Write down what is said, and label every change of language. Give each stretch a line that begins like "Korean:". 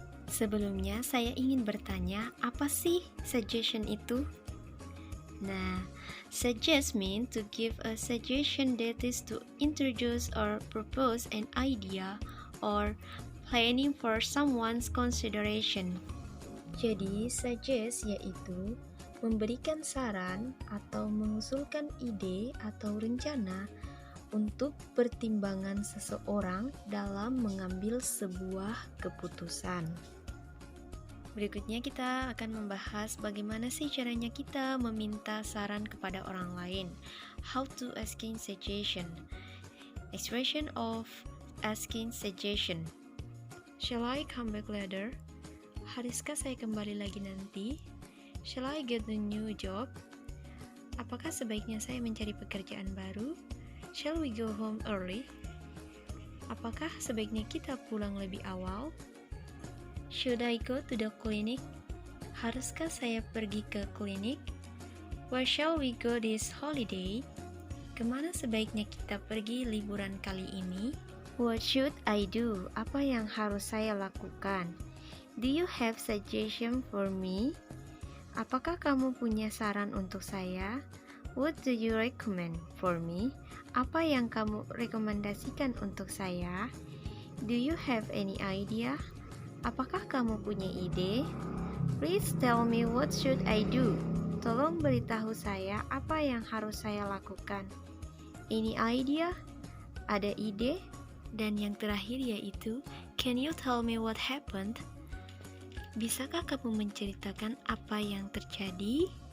Indonesian: Sebelumnya, saya ingin bertanya, apa sih suggestion itu?
English: Nah, suggest mean to give a suggestion, that is to introduce or propose an idea or planning for someone's consideration.
Indonesian: Jadi, suggest yaitu memberikan saran atau mengusulkan ide atau rencana untuk pertimbangan seseorang dalam mengambil sebuah keputusan. Berikutnya kita akan membahas bagaimana sih caranya kita meminta saran kepada orang lain.
English: How to asking suggestion. Expression of asking suggestion. Shall I come back later?
Indonesian: Haruskah saya kembali lagi nanti?
English: Shall I get a new job?
Indonesian: Apakah sebaiknya saya mencari pekerjaan baru?
English: Shall we go home early?
Indonesian: Apakah sebaiknya kita pulang lebih awal?
English: Should I go to the clinic?
Indonesian: Haruskah saya pergi ke klinik?
English: Where shall we go this holiday?
Indonesian: Kemana sebaiknya kita pergi liburan kali ini?
English: What should I do?
Indonesian: Apa yang harus saya lakukan?
English: Do you have suggestion for me?
Indonesian: Apakah kamu punya saran untuk saya?
English: What do you recommend for me?
Indonesian: Apa yang kamu rekomendasikan untuk saya?
English: Do you have any idea?
Indonesian: Apakah kamu punya ide?
English: Please tell me what should I do?
Indonesian: Tolong beritahu saya apa yang harus saya lakukan.
English: Any idea?
Indonesian: Ada ide? Dan yang terakhir yaitu,
English: can you tell me what happened?
Indonesian: Bisakah kamu menceritakan apa yang terjadi?